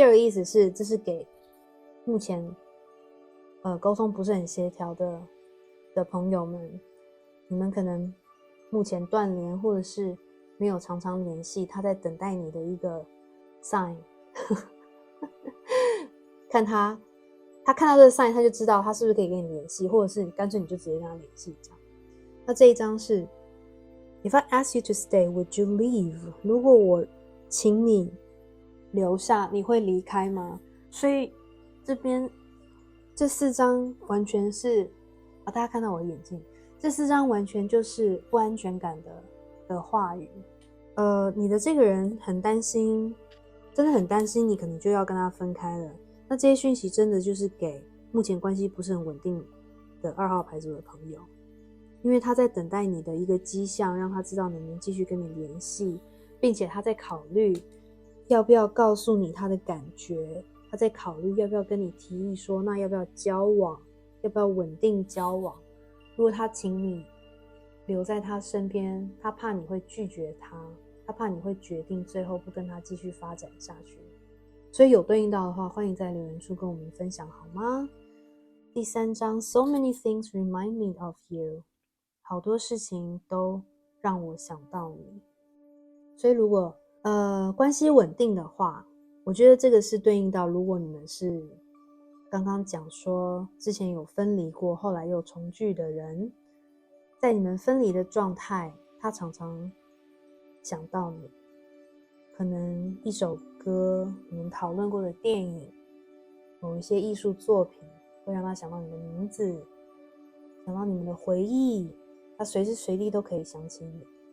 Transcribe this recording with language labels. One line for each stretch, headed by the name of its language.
Chinese: 第二个意思是，这是给目前沟通不是很协调的朋友们，你们可能目前断联或者是没有常常联系，他在等待你的一个 sign 看他看到这个 sign， 他就知道他是不是可以跟你联系，或者是干脆你就直接跟他联系这样。那这一张是
English: If I ask you to stay, would you leave?
Chinese: 如果我请你留下，你会离开吗？所以这边这4张完全是大家看到我的眼镜，这4张完全就是不安全感的话语。你的这个人很担心，真的很担心你可能就要跟他分开了。那这些讯息真的就是给目前关系不是很稳定的2号牌组的朋友，因为他在等待你的一个迹象，让他知道能不能继续跟你联系，并且他在考虑要不要告诉你他的感觉，他在考虑要不要跟你提议说，那要不要交往，要不要稳定交往。如果他请你留在他身边，他怕你会拒绝他，他怕你会决定最后不跟他继续发展下去。所以有对应到的话，欢迎在留言处跟我们分享好吗？第3章
English: So many things remind me of you，
Chinese: 好多事情都让我想到你。所以如果关系稳定的话，我觉得这个是对应到如果你们是刚刚讲说之前有分离过后来又重聚的人，在你们分离的状态，他常常想到你，可能一首歌，你们讨论过的电影，某一些艺术作品会让他想到你的名字，想到你们的回忆，他随时随地都可以想起你。